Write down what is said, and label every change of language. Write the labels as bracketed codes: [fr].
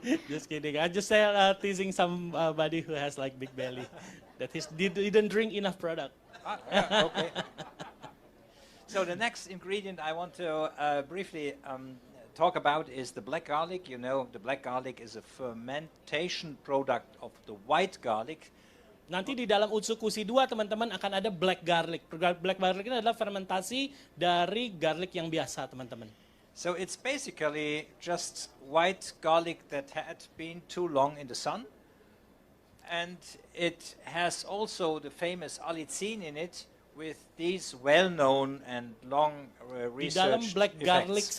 [en] Just kidding. I just teasing somebody who has like big belly, that he didn't drink enough product. Yeah, okay. So the next ingredient I want to briefly talk about is the black garlic. You know, the black garlic is a fermentation product of the white garlic. [id] Nanti di dalam Utsukushhii 2 teman-teman akan ada black garlic. Black garlic ini adalah fermentasi dari garlic yang biasa teman-teman. [en] So it's basically just white garlic that had been too long in the sun. And it has also the famous allicin in it, with these well-known and long researched [id] Di dalam black garlic [en] effects.